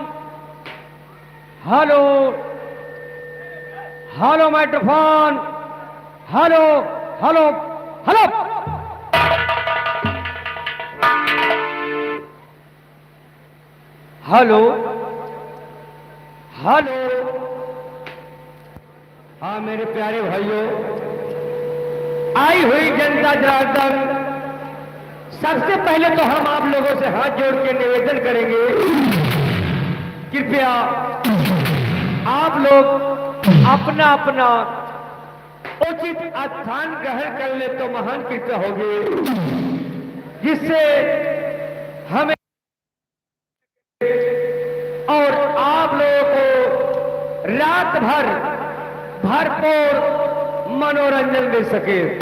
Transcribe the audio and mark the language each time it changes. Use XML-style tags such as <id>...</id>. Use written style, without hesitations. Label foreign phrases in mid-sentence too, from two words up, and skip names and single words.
<en>hello hello microphone. hello hello hello. hello hello.</en> <hi>हाँ मेरे प्यारे भाइयों, आई हुई जनता जनार्दन, सबसे पहले तो हम आप लोगों से हाथ जोड़ के निवेदन करेंगे, कृपया आप लोग अपना अपना उचित स्थान ग्रहण कर ले तो महान कृपया होगी, जिससे हमें और आप लोगों को रात भर भरपूर मनोरंजन मिल सके।</hi>